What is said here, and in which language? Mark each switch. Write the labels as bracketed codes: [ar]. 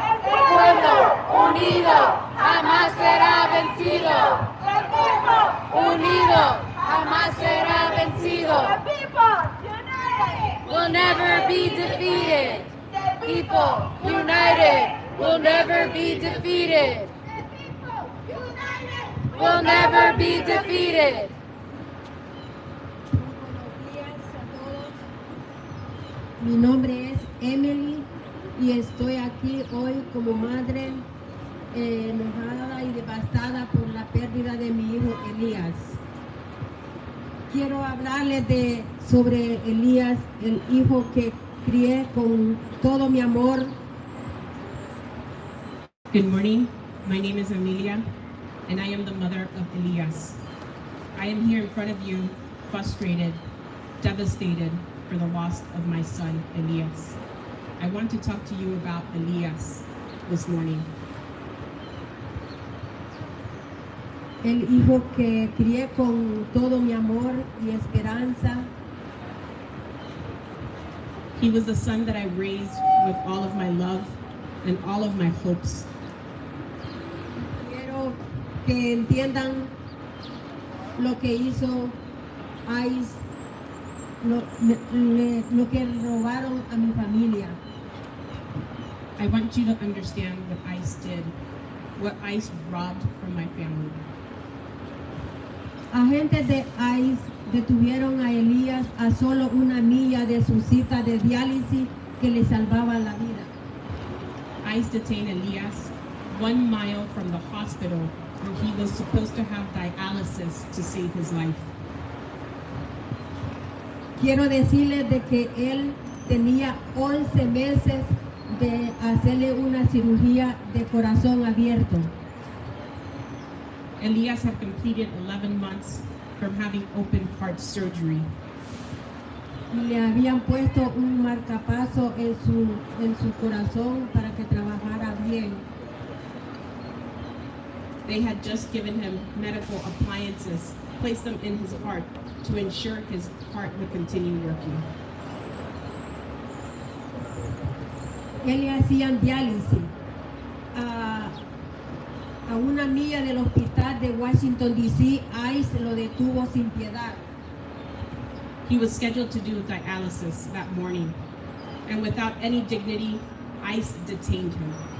[es] El pueblo unido jamás será vencido. el pueblo Unido jamás será vencido. [en] the people united Will never be defeated. People united will never be defeated. the people united Will never be defeated. [es] Buenos días a todos. Mi nombre es Emily y estoy aquí hoy como madre enojada y devastada por la pérdida de mi hijo Elías. Quiero hablarles sobre Elías, el hijo que crié con todo mi amor. [en] Good morning. My name is Amelia, and I am the mother of Elias. I am here in front of you, frustrated, devastated for the loss of my son, Elias. I want to talk to you about Elias this morning. [es] El hijo que crié con todo mi amor y esperanza. [en] He was the son that I raised with all of my love and all of my hopes. [es] Quiero que entiendan lo que hizo ICE, lo que robaron a mi familia. [en] I want you to understand what ICE did, what ICE robbed from my family. [es] Agentes de ICE detuvieron a Elías a solo una milla de su cita de diálisis que le salvaba la vida. [en] ICE detained Elias 1 mile from the hospital where he was supposed to have dialysis to save his life. [es] Quiero decirles de que él tenía 11 meses de hacerle una cirugía de corazón abierto. [en] Elias had completed 11 months from having open heart surgery. [es] Y le habían puesto un marcapaso en su corazón para que trabajara bien. [en] They had just given him medical appliances, placed them in his heart to ensure his heart would continue working. [es] Él le hacían diálisis a una milla del hospital de Washington, D.C. ICE lo detuvo sin piedad. [en] He was scheduled to do dialysis that morning, and without any dignity, ICE detained him.